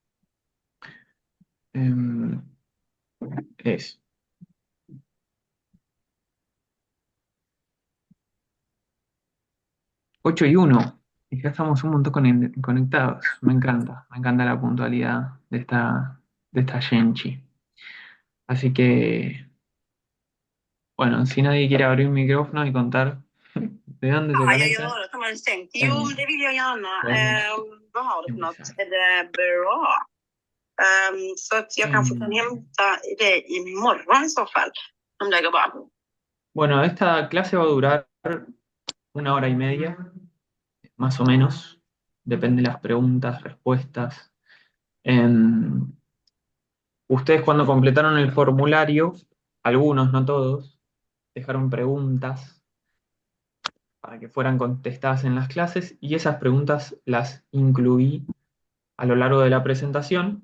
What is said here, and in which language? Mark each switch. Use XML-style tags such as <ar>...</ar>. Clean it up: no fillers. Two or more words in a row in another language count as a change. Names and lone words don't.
<es>Em, es 8:01 y ya estamos un montón conectados. Me encanta la puntualidad de esta Genchi. Así que, bueno, si nadie quiere abrir un micrófono y contar de dónde se</es> <sv>Ja, jag</sv> <es>conecta,</es> <sv>gör det. Har man stängt? Jo, det vill jag gärna.</sv> <es>podemos</es> <sv>Vad har du för något?</sv> <es>empezar.</es> <sv>Är det bra? Så att jag kanske kan Em, hämta det imorgon i så fall, om det går bra.</sv> <es>bueno, esta clase va a durar 1 hora y media, más o menos. Depende de las preguntas, respuestas. Em, Ustedes cuando completaron el formulario, algunos, no todos, dejaron preguntas para que fueran contestadas en las clases y esas preguntas las incluí a lo largo de la presentación.</es>